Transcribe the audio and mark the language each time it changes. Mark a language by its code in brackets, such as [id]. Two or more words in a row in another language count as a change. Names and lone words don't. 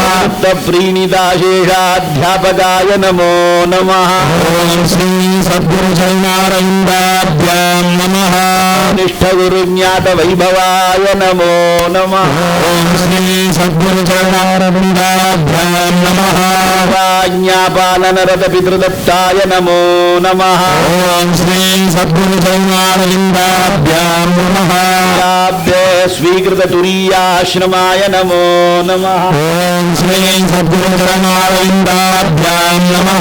[sa] ప్రీణితాశేషాధ్యాపకాయ నమో నమః. ఓం శ్రీ సద్గురు చరణారవిందాభ్యాం నమః. నిష్ఠ గురు జ్ఞాత వైభవాయ నమో నమః. ఓం శ్రీ సద్గురు చరణారవిందాభ్యాం నమః. सर्वाज्ञापालनरत पितृदत्ताय नमो नमः। ओम श्री सद्गुरु चरणारविन्दाभ्यां नमः। स्वीकृत तुरीयाश्रमाय नमो नमः। ओम श्री सद्गुरु चरणारविन्दाभ्यां नमः।